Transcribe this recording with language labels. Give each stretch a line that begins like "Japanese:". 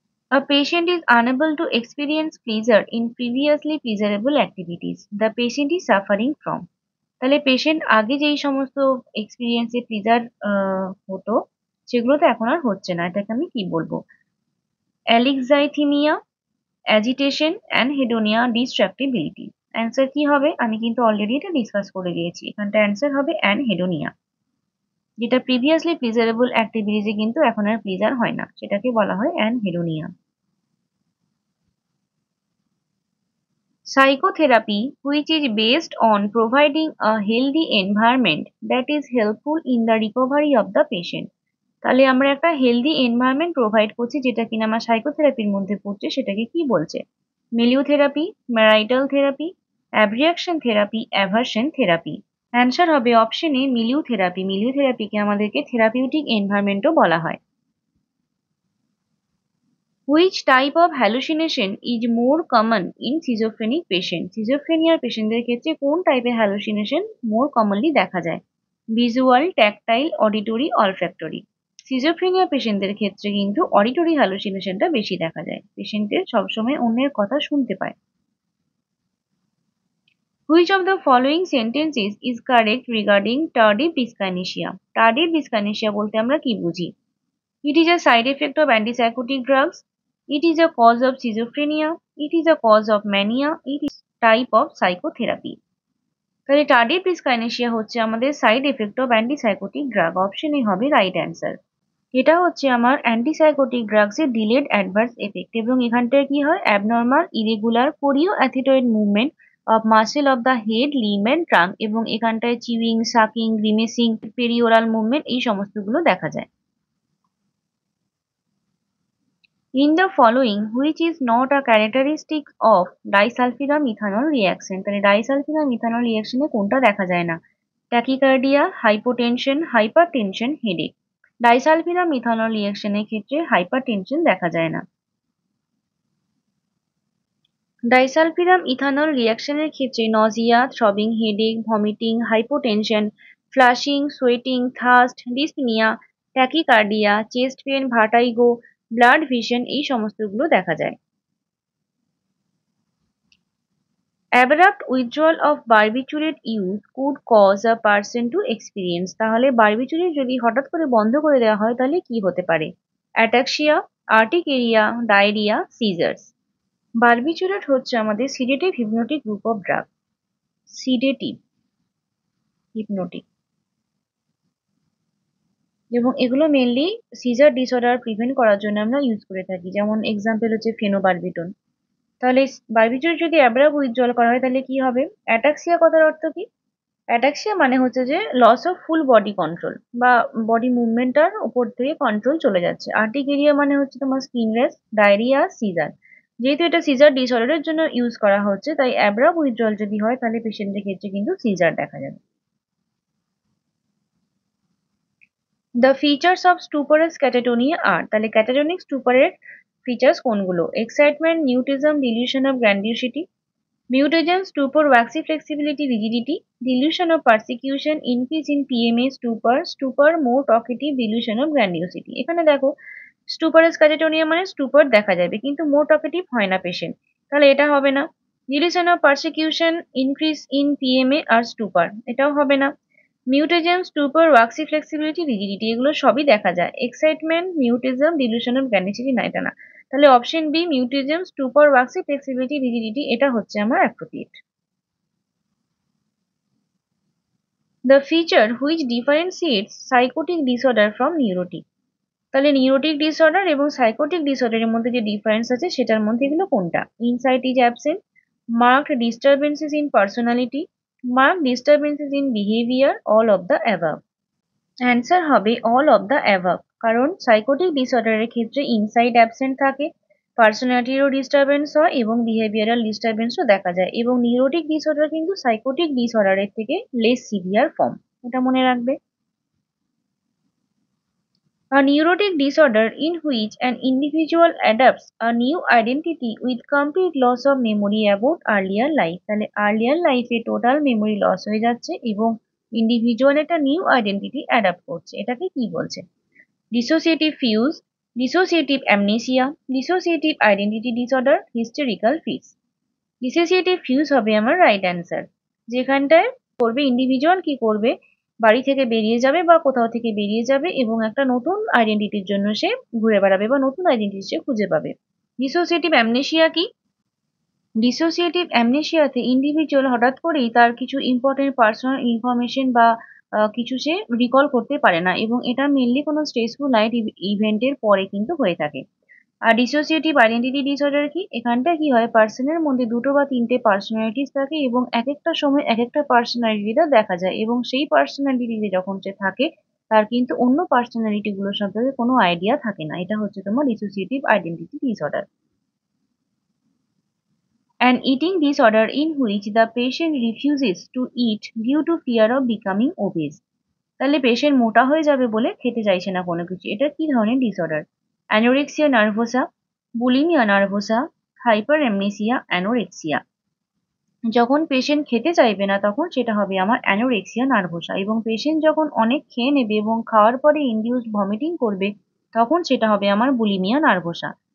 English: A patient is unable to experience pleasure in previously pleasurable activities. The patient is suffering from।
Bangla: তাহলে patient আগে যেই সমস্ত এক্সপিরিয়েন্সে pleasure হতো সেগুলো তো এখন আর হচ্ছে না, এটাকে আমি কি বলবো? অ্যালিক্সাইথিমিয়া, অ্যাজিটেশন, অ্যানহেডোনিয়া, ডিস্ট্রাক্টিবিলিটি। অ্যান্সার কি হবে? আমি কিন্তু অলরেডি এটা ডিসকাস করে দিয়েছি। এখানটা অ্যান্সার হবে অ্যানহেডোনিয়া, যেটা প্রিভিয়াসলি প্লিজারেবল অ্যাক্টিভিটিসে কিন্তু এখন আর প্লিজার হয় না, সেটাকে বলা হয় অ্যানহেডোনিয়া।
English: Psychotherapy, which is based on providing a healthy environment that is helpful in the recovery of the patient।
Bangla: তাহলে আমরা একটা হেলদি এনভায়রনমেন্ট প্রোভাইড করছি যেটা কিনা আমার সাইকোথেরাপির মধ্যে পড়ছে, সেটাকে কি বলছে? মিলিওথেরাপি, marital therapy, অ্যাব্রিয়াকশন therapy, aversion therapy. Answer হবে অপশন এ মিলিওথেরাপি। মিলিওথেরাপিকে আমাদেরকে থেরাপিউটিক এনভায়রনমেন্টও বলা হয়।
English: Which type of hallucination is more common in schizophrenic patient?
Bangla: Schizophrenia পেশেন্টদের ক্ষেত্রে কোন টাইপের হ্যালুসিনেশন মোর কমনলি দেখা যায়? Visual, tactile, auditory, olfactory. Schizophrenia পেশেন্টদের ক্ষেত্রে কিন্তু অডিটরি হ্যালুসিনেশনটা বেশি দেখা যায়, পেশেন্টের সবসময় অন্যের কথা শুনতে পায়।
English: Which of the following sentences is correct regarding tardive dyskinesia?
Bangla: Tardive dyskinesia বলতে আমরা কি বুঝি?
English: It is a side effect of antipsychotic drugs. It is a cause of schizophrenia. It is a cause of mania. It is type of psychotherapy.
Bangla: তাহলে টার্ডিভ ডিসকাইনেশিয়া হচ্ছে আমাদের side effect of antipsychotic drug. Option A হবে right answer. এটা হচ্ছে আমার antipsychotic ড্রাগসের delayed adverse effect এবং এখানটায় কি হয়? Abnormal irregular কোরিও অ্যাথিটয়েড movement of muscle of the head, limb and trunk এবং এখানটায় চিউইং, সাকিং, গ্রিমেসিং, পেরিওরাল মুভমেন্ট এই সমস্তগুলো দেখা যায়।
English: In the following, which is not a characteristic of disulfiram ethanol reaction?
Bangla: তাহলে ডাইসালফিরাম ইথানল রিঅ্যাকশনে কোনটা দেখা যায় না? Tachycardia, hypotension, hypertension, headache. ডাইসালফিরাম ethanol রিঅ্যাকশনের ক্ষেত্রে হাইপারটেনশন দেখা যায় না। ডাইসালফিরাম ইথানল রিঅ্যাকশনের ক্ষেত্রে Nazia, throbbing, headache, vomiting, hypotension, flushing, sweating, thirst, ডিসপিনিয়া, tachycardia, chest pain, vertigo, blood vision এই সমস্তগুলো দেখা যায়।
English: Abrupt withdrawal of barbiturate use could cause a person to experience।
Bangla: তাহলে বারবিচুরেট যদি হঠাৎ করে বন্ধ করে দেওয়া হয় তাহলে কি হতে পারে? Ataxia, urticaria, diarrhoea, scissors. Barbiturate হচ্ছে আমাদের sedative hypnotic group of drug. Sedative hypnotic এবং এগুলো মেনলি সিজার ডিসঅর্ডার প্রিভেন্ট করার জন্য আমরা ইউজ করে থাকি। যেমন এক্সাম্পল হচ্ছে ফেনোবারবিটন। তাহলে বারবিচুরেট যদি অ্যাব্রাপ্ট উইথড্রল করা হয় তাহলে কি হবে? অ্যাটাক্সিয়া কথার অর্থ কি? অ্যাটাক্সিয়া মানে হচ্ছে যে loss of full body control বা বডি মুভমেন্টটার উপর থেকে কন্ট্রোল চলে যাচ্ছে। আর্টিকেরিয়া মানে হচ্ছে তোমার স্কিনলেস, ডায়রিয়া, সিজার। যেহেতু এটা সিজার ডিসঅর্ডারের জন্য ইউজ করা হচ্ছে তাই অ্যাব্রাপ্ট উইথড্রল যদি হয় তাহলে পেশেন্টের ক্ষেত্রে কিন্তু সিজার দেখা যাবে।
English: the features of stuporous catatonia are,
Bangla: তাহলে ক্যাটাটোনিক স্টুপারের ফিচার্স কোনগুলো?
English: Excitement, mutism, delusion of grandiosity, mutation, stupor, waxy flexibility, rigidity, delusion of persecution, increase in PMA, stupor, more talkative, delusion of grandiosity।
Bangla: এখানে দেখো স্টুপারাস ক্যাটাটোনিয়া মানে স্টুপার দেখা যাবে কিন্তু মোর টকেটিভ হয় না পেশেন্ট, তাহলে এটা হবে না। Dilution of persecution, increase in পিএমএ আর স্টুপার, এটাও হবে না। মিউটেজম, স্টুপার, ওয়াক্সি ফ্লেক্সিবিলিটি, রিজিডিটি এগুলো সবই দেখা যায়। এক্সাইটমেন্ট, মিউটিজম, ডিলিউশন অফ গ্র্যান্ডিওসিটি না, এটা না। তাহলে option B mutism, স্টুপার, ওয়াক্সি flexibility, rigidity এটা হচ্ছে আমার appropriate.
English: The feature which differentiates psychotic disorder from neurotic.
Bangla: তাহলে নিউরোটিক ডিসঅর্ডার এবং সাইকোটিক ডিসঅর্ডারের মধ্যে যে ডিফারেন্স আছে সেটার মধ্যে এগুলো কোনটা?
English: Insight is absent, marked disturbances in personality, marked disturbances in behaviour, all of the above.
Bangla: Answer হবে অল অফ দ্য অ্যাভাব, কারণ সাইকোটিক ডিসঅর্ডারের ক্ষেত্রে ইনসাইট অ্যাবসেন্ট থাকে, পার্সোনালিটিরও ডিস্টারবেন্স হয় এবং বিহেভিয়ারাল ডিস্টারবেন্সও দেখা যায়, এবং নিউরোটিক ডিসঅর্ডার কিন্তু সাইকোটিক ডিসঅর্ডারের থেকে লেস সিভিয়ার ফর্ম, এটা মনে রাখবে।
English: A neurotic disorder in which an individual adopts a new identity with complete loss of memory about earlier life।
Bangla: তাহলে earlier life এ টোটাল মেমোরি লস হয়ে যাচ্ছে এবং ইন্ডিভিজুয়াল একটা নিউ আইডেন্টিটি অ্যাডাপ্ট করছে, এটাকে কি বলছে? Dissociative fuse, dissociative amnesia, dissociative identity disorder, hysterical fits. Dissociative fuse হবে আমার রাইট অ্যান্সার, যেখানটায় করবে ইন্ডিভিজুয়াল কি করবে, বাড়ি থেকে বেরিয়ে যাবে বা কোথাও থেকে বেরিয়ে যাবে এবং একটা নতুন আইডেন্টিটির জন্য সে ঘুরে বেড়াবে বা নতুন আইডেন্টিটি সে খুঁজে পাবে। ডিসোসিয়েটিভ অ্যামনেসিয়া কি? ডিসোসিয়েটিভ অ্যামনেসিয়াতে ইন্ডিভিজুয়াল হঠাৎ করেই তার কিছু ইম্পর্টেন্ট পার্সোনাল ইনফরমেশন বা কিছু সে রিকল করতে পারে না, এবং এটা মেনলি কোনো স্ট্রেসফুল লাইফ ইভেন্টের পরে কিন্তু হয়ে থাকে। আর ডিসোসিয়েটিভ আইডেন্টিটি ডিসঅর্ডার কি? এখানটা কি হয়, পার্সনের মধ্যে দুটো বা তিনটে পার্সোনালিটিস থাকে এবং এক একটা সময় এক একটা পার্সোনালিটিটা দেখা যায়, এবং সেই পার্সোনালিটিতে যখন সে থাকে তার কিন্তু অন্য পার্সোনালিটি গুলোর সম্পর্কে কোনো আইডিয়া থাকে না। এটা হচ্ছে তোমার dissociative identity disorder.
English: An eating disorder in which the patient refuses to eat due to fear of becoming obese।
Bangla: তাহলে পেশেন্ট মোটা হয়ে যাবে বলে খেতে চাইছে না কোনো কিছু, এটা কি ধরনের disorder? Anorexia nervosa, bulimia nervosa, hyper amnesia, anorexia. যখন পেশেন্ট খেতে চাইবে না তখন সেটা হবে আমার অ্যানোরেক্সিয়া নার্ভোসা, এবং পেশেন্ট যখন অনেক খেয়ে নেবে এবং খাওয়ার পরে ইনডিউসড ভমিটিং করবে তখন সেটা হবে আমার বুলিমিয়া নার্ভোসা।